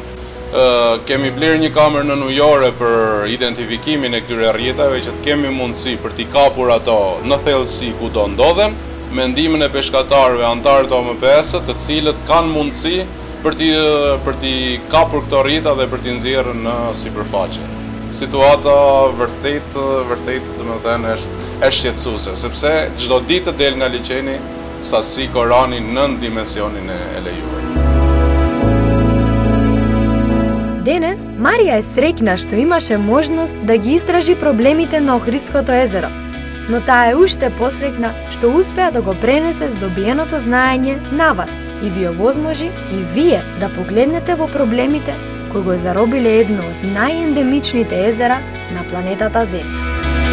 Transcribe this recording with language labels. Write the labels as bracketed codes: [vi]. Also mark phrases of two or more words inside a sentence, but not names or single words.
[sq] Kemi blerë një kamerë në ujore për identifikimin e këtyre rrjetave që të kemi mundësi për t'i kapur ato në thellësi ku do ndodhen, me ndihmën e peshkatarëve antarë të OMPS-së, të cilët kanë mundësi për t'i kapur këto rrjeta dhe për t'i nxjerrë në sipërfaqe. Situata vërtet domethënë është shqetësuese, sepse çdo ditë del nga liçeni sasi korani nën dimensionin e lejuar. [mk] Денес Марија е среќна што имаше можност да ги истражи проблемите на Охридското езеро, но таа е уште посреќна што успеа да го пренесе здобиеното знаење на вас и ви овозможи и вие да погледнете во проблемите кои го заробиле едно од најендемичните езера на планетата Земја.